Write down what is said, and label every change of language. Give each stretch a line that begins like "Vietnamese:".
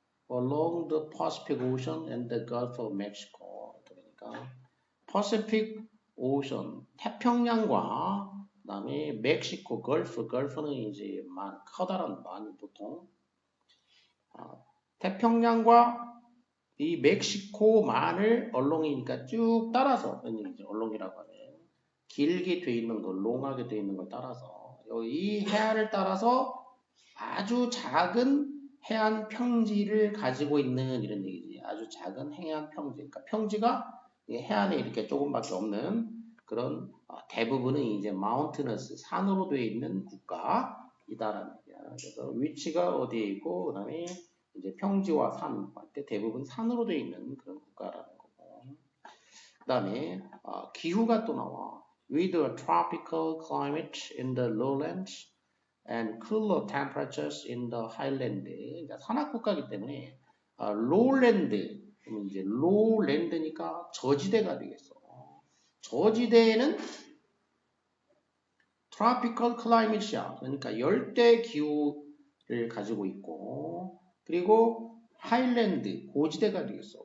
English: Along the Pacific Ocean and the Gulf of Mexico.
Korean: 그러니까 Pacific Ocean, 태평양과 그다음에 멕시코, 걸프는 이제 커다란 만 보통 태평양과 이 멕시코만을 얼롱이니까 쭉 따라서 얼롱이라고 하네. 길게 돼 있는 거, 롱하게 돼 있는 걸 따라서 이 해안을 따라서 아주 작은 해안 평지를 가지고 있는 이런 얘기지. 아주 작은 해안 평지. 그러니까 평지가 해안에 이렇게 조금밖에 없는 그런 대부분은 이제 마운트너스 산으로 되어 있는 국가이다라는 얘기야. 그래서 위치가 어디에 있고 그다음에 이제 평지와 산, 대부분 산으로 되어 있는 그런 국가라는 거고. 그다음에 기후가 또 나와.
English: With a tropical climate in the lowlands and cooler temperatures in the highland.
Korean: 그러니까 산악국가이기 때문에 lowland, 그러면 이제 lowland니까 저지대가 되겠어. 저지대에는 tropical climate이야. 그러니까 열대 기후를 가지고 있고, 그리고 highland, 고지대가 되겠어.